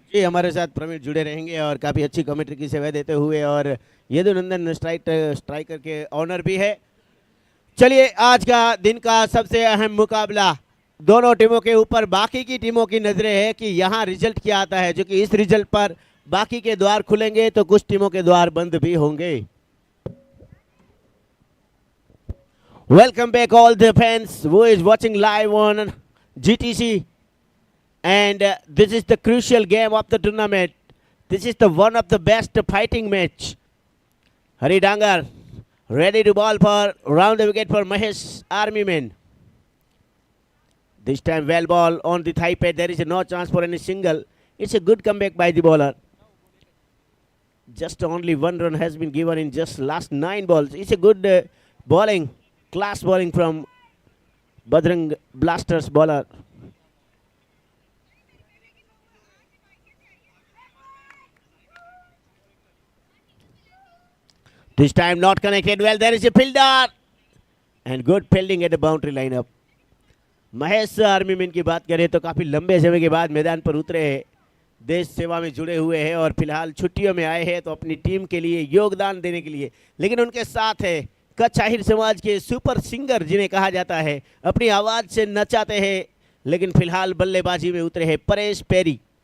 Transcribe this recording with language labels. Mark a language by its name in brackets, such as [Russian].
[Hindi] ये हमारे साथ प्रवीण जुड़े रहेंगे और काफ़ी अच्छी कमेंट्री की सेवा देते हुए, और यदुनंदन स्ट्राइकर के ऑनर भी है। चलिए, आज का दिन का सबसे अहम मुकाबला दोनों टीमों के ऊपर बाकी की टीमों की नजरें है कि यहाँ रिजल्ट क्या आता है, जो कि इस रिजल्ट पर बाकी के द्वार खुलेंगे तो कुछ टीमों के द्वार बंद भी होंगे। [English] Welcome back all the fans who is watching live on GTC, and this is the crucial game of the tournament. This is the one of the best fighting match. Hari Dangar ready to ball for round the wicket for Mahesh Army men. This time well ball on the thigh pad. There is no chance for any single. It's a good comeback by the bowler. Just only one run has been given in just last 9 balls. It's a good bowling, class bowling from Bajrang Blasters bowler. This time not connected well. There is a fielder and good fielding at the boundary lineup. [Hindi] Mahesh army man की बात करें तो काफ़ी लंबे समय के बाद मैदान पर उतरे हैं, देश सेवा में जुड़े हुए हैं और फिलहाल छुट्टियों में आए हैं तो अपनी टीम के लिए योगदान देने के लिए। लेकिन उनके साथ है कच्छ आहिर समाज के सुपर सिंगर जिन्हें कहा जाता है, अपनी आवाज़ से नचाते हैं, लेकिन फिलहाल बल्लेबाजी में उतरे हैं परेश पेरी।